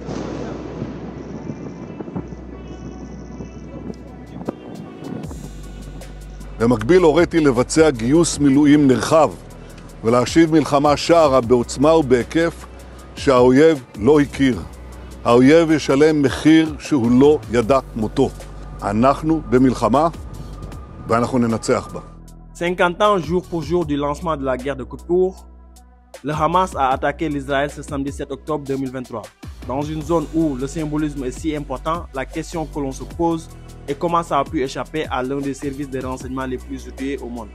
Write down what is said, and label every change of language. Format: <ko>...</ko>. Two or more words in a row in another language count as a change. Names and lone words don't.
<he>במקביל הוריתי לבצע גיוס מילואים נרחב ולהשיב מלחמה שערה בעוצמה ובהיקף שהאויב לא הכיר. האויב ישלם מחיר שהוא לא ידע מותו. אנחנו במלחמה ואנחנו ננצח בה.</he> <fr>50 ans jour pour jour du lancement de la guerre de Kippour, le Hamas a attaqué l'Israël ce samedi 7 octobre 2023. Dans une zone où le symbolisme est si important, la question que l'on se pose est comment ça a pu échapper à l'un des services de renseignement les plus outillés au monde.</fr>